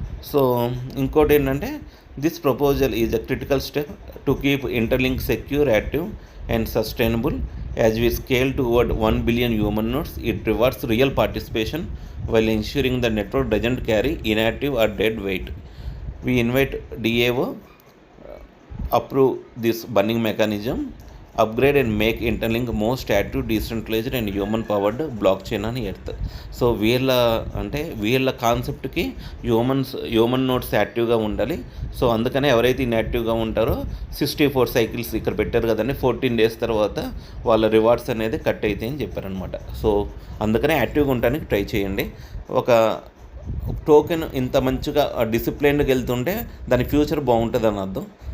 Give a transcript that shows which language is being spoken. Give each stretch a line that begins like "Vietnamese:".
English: so
Telugu: ఇంకోటి ఏంటంటే,
English: This proposal is a critical step to keep Interlink secure, active and sustainable. As we scale toward 1 billion human nodes, it rewards real participation while ensuring the network doesn't carry inactive or dead weight. We invite DAO approve this burning mechanism, upgrade and make Interlink most active, decentralized and human powered blockchain on earth.
Telugu: So వీళ్ళ కాన్సెప్ట్కి human nodes యాక్టివ్గా ఉండాలి. So అందుకనే ఎవరైతే ఇన్యాక్టివ్గా ఉంటారో 64 cycles ఇక్కడ పెట్టారు కదండి, 14 days తర్వాత వాళ్ళ రివార్డ్స్ అనేది కట్ అవుతాయి అని చెప్పారనమాట. సో అందుకనే యాక్టివ్గా ఉండడానికి ట్రై చేయండి. ఒక టోకెన్ ఇంత మంచిగా డిసిప్లైన్డ్గా వెళ్తుంటే దాని ఫ్యూచర్ బాగుంటుంది అని అర్థం.